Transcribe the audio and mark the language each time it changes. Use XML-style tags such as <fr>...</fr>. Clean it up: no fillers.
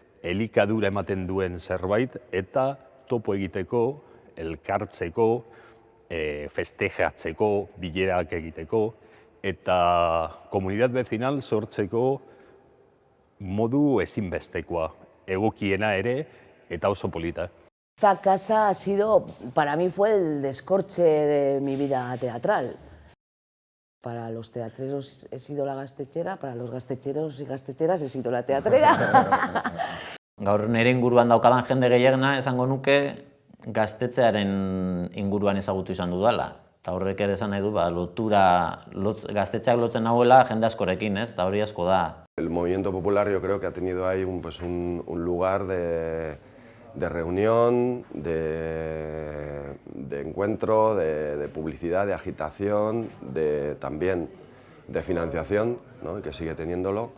<eu>Elikadura ematen duen zerbait eta topo egiteko, elkartzeko, festejatzeko, bilerak egiteko, eta komunitate vecinal sortzeko modu ezinbestekoa, egokiena ere eta oso polita.</eu> <es>Esta casa ha sido, para mí fue el descorche de mi vida teatral. Para los teatreros he sido la gaztetxera, para los gaztetxeros y gaztetxeras he sido la teatrera.</es> <eu>Gaur nire inguruan daukadan jende gehiagena esango nuke gaztetxearen inguruan ezagutu izan dudala. Eta horrek ere esan nahi du, gaztetxeak lotzen nahuela jende askorekin, ez? Eta hori asko da.</eu> <es>El movimiento popular yo creo que ha tenido ahí un lugar de reunión, de encuentro, de publicidad, de agitación, también de financiación, ¿no? Y que sigue teniéndolo.</es>